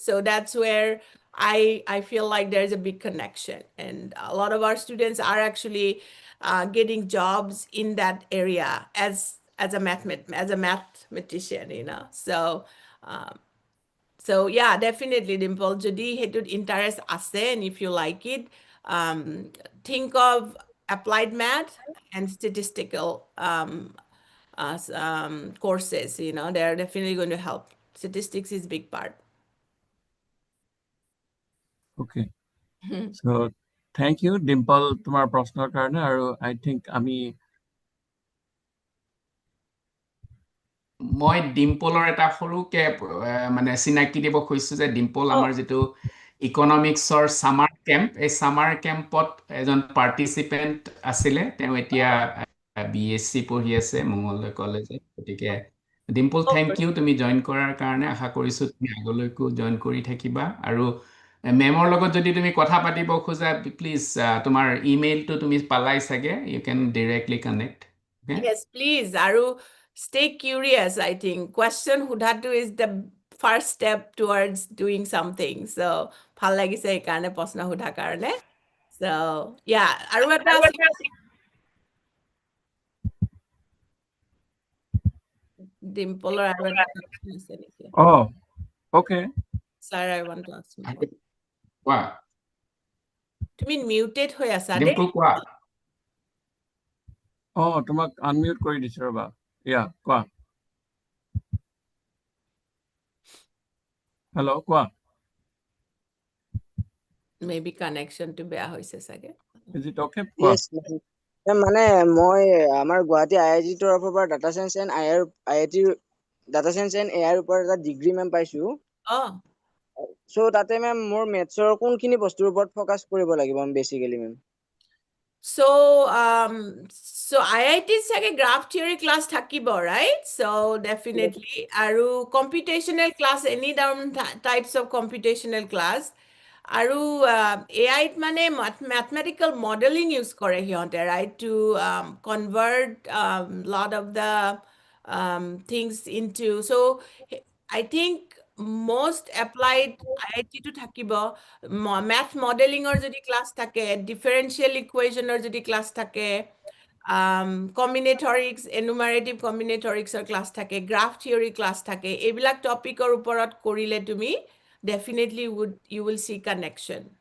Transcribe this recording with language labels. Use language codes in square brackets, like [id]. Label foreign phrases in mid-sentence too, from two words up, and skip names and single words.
[en] So that's where I feel like there's a big connection, and a lot of our students are actually getting jobs in that area as a mathematician, you know. So so yeah, definitely Dimple, [as] যদি সেইটোত interest আছে [en] and if you like it, um, think of applied math and statistical courses, you know, they're definitely going to help. Statistics is big part. Okay. So thank you, Dimple, [as] তোমাৰ প্ৰশ্নৰ কাৰণে, আৰু [en] I think [as] আমি মই ডিম্পলৰ এটা সৰুকে মানে চিনাকি দিব খুজিছো যে ডিম্পল Oh, আমাৰ যিটো ইকনমিক্সৰ সামাৰ কেম্প, এই সামাৰ কেম্পত এজন পাৰ্টিচিপেণ্ট আছিলে। তেওঁ এতিয়া BSc পঢ়ি আছে মঙ্গলদৈ কলেজত। গতিকে ডিম্পল, oh, [en] thank you [as] তুমি জইন কৰাৰ কাৰণে। আশা কৰিছো তুমি আগলৈকো জইন কৰি থাকিবা, আৰু মেমৰ লগত যদি তুমি কথা পাতিব খোজা, প্লিজ তোমাৰ ইমেইলটো তুমি পালাই চাগে, [en] you can directly connect. yes, please. Aru, stay curious. I think question hudhatu is the first step towards doing something. So, [as] ভাল লাগিছে এই কাৰণে প্ৰশ্ন সোধা কাৰণে. [en] So, yeah. [as] আৰু এটা আছে Dimple or আৰু এটা question আছে নেকি? [en] Oh, okay. Sir, I want to ask you one. [as] কোৱা তুমি muted হৈ আছা দেই. ডিম্পল, কোৱা। তোমাক আনমিউট কৰি দিছো ৰবা। কোৱা। হেল্ল', কোৱা। [en] Maybe connection [as] to বেয়া হৈছে চাগে। [en] Is it okay? [as] কোৱা। Yes, মানে মই আমাৰ গুৱাহাটী IIT তৰফৰ পৰা [en] data science and IIT data science and AI [as] ৰ ওপৰত এটা ডিগ্ৰী মেম পাইছো। সো তাতে মেম মোৰ মেথছৰ কোনখিনি বস্তুৰ ওপৰত ফোকাস কৰিব লাগিব বেসিক্যালি মেম? [en] So, so IIT [as] চাগে [en] graph theory class [as] থাকিব, [en] right? So definitely. আৰু computational class, any down types of computational class. [as] আৰু AI ত মানে [en] mathematical modeling use [as] কৰে সিহঁতে, [en] right? To convert lot of the things into. So I think most applied IIT to থাকিব, math modeling or [as] যদি class থাকে, [en] differential equation or [as] যদি class থাকে, [en] combinatorics, enumerative combinatorics or class থাকে, graph theory class থাকে, [as] এইবিলাক টপিকৰ ওপৰত কৰিলে তুমি [en] definitely you will see connection.